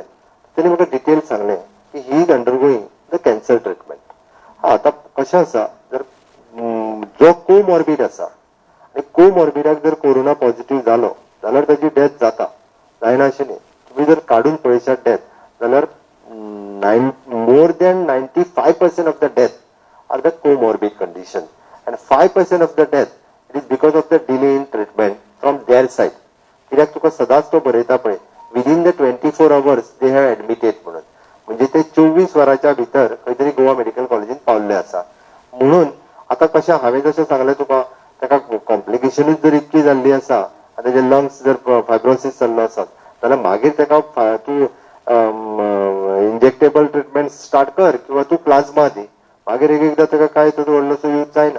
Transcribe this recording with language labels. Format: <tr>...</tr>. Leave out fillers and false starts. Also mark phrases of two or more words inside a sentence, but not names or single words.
<kok>तेणी म्हाका डिटेल सांगलें की</kok> <en>he is undergoing the cancer treatment.</en> <kok>आतां कशें आसा जर जो कोमॉर्बीड आसा आणि कोमॉर्बिडाक जर</kok> <en>corona positive</en> <kok>जालो जाल्यार ताची डेथ जाता, जायना अशें न्ही. तुम्ही जर काढून पळयशात डेथ जाल्यार</kok> <en>more than 95% of the death are the comorbid condition and 5% of the death it is because of the delay in treatment from their side.</en> <kok>कित्याक तुका सदांच तो बरयता पळय</kok> <en>within the 24 hours they have admitted</en> <kok>म्हणून, म्हणजे ते 24 वरांच्या भितर खंय तरी गोवा मेडिकल कॉलेजीन पावल्ले आसा. म्हणून आता कशें हांवें जशें सांगलें तुका ताका कॉम्प्लिकेशनूच जर इतकी जाल्ली आसा आनी तेजे लंग्स जर फायब्रोसीस जाल्लो आसा जाल्यार मागीर ताका तूं</kok> <en>injectable treatment start</en> <kok>कर किंवा तू प्लाझ्मा दी, मागीर एकदा ताका काय तो व्हडलोसो यूज जायना.</kok>